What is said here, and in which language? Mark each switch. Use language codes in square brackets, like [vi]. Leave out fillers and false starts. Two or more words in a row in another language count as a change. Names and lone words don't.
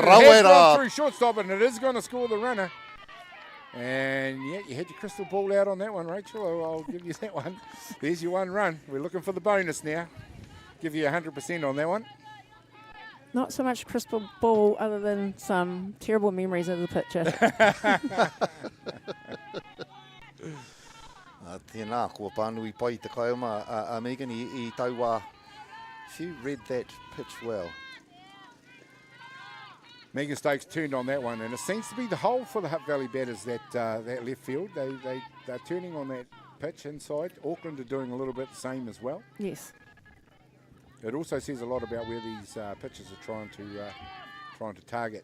[en] It has gone through shortstop, and it is going to score the runner. And yeah, you had your crystal ball out on that one, Rachel. I'll give you that one. There's your one run. We're looking for the bonus now. Give you 100% on that one. not so much crystal ball other than some terrible memories of the picture. [mi] Tēnā, kua pānui pai te kaioma a Megan I taua. [en] She read that pitch well. Megan Stokes turned on that one, and it seems to be the hole for the Hutt Valley batters, that left field. They're turning on that pitch inside. Auckland are doing a little bit the same as well. Yes. It also says a lot about where these pitchers are trying to target.